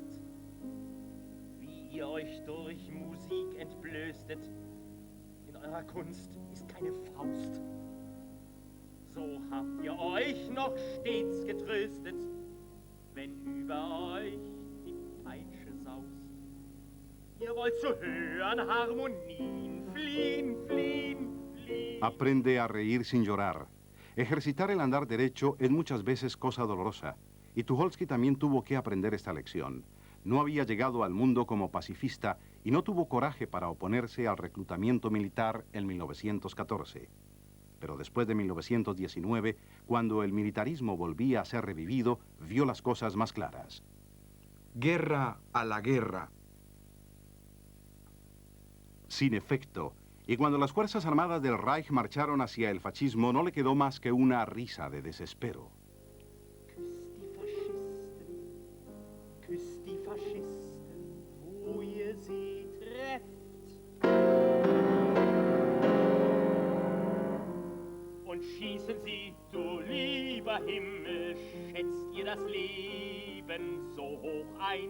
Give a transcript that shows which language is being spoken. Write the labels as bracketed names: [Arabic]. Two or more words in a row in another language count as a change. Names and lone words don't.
[German] Wie ihr euch durch Musik entblößtet, in eurer Kunst ist keine Faust. So habt ihr euch noch stets getröstet, wenn über euch die Peitsche saust. Ihr wollt zu hören Harmonien fliehen, fliehen, fliehen. [Spanish] Aprende a reír sin llorar. Ejercitar el andar derecho es muchas veces cosa dolorosa, y Tucholsky también tuvo que aprender esta lección. No había llegado al mundo como pacifista y no tuvo coraje para oponerse al reclutamiento militar en 1914. Pero después de 1919, cuando el militarismo volvía a ser revivido, vio las cosas más claras. Guerra a la guerra. Sin efecto, y cuando las Fuerzas Armadas del Reich marcharon hacia el fascismo, no le quedó más que una risa de desespero. [German] Küsst die Faschisten, wo ihr sie trefft. Und schießen sie, du lieber Himmel, schätzt ihr das Leben so hoch ein?